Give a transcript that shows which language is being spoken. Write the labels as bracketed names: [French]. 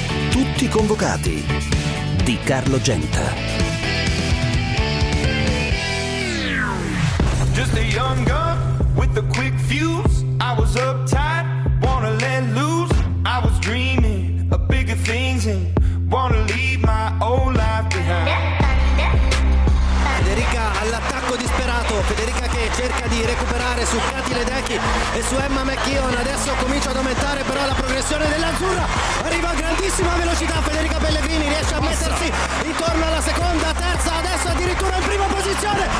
[Italian] Tutti convocati di Carlo Genta. [English] Just a young gun with a quick fuse. I was uptight, wanna let loose. I was dreaming of bigger things and wanna leave my old life behind. [Italian] Federica all'attacco disperato. Federica che cerca di recuperare su Katie Ledecky e su Emma McKeon. Adesso comincia ad aumentare però la progressione dell'azzurra. Arriva a grandissima velocità Federica Pellegrini, riesce a mettersi intorno alla seconda, terza, adesso addirittura in prima posizione.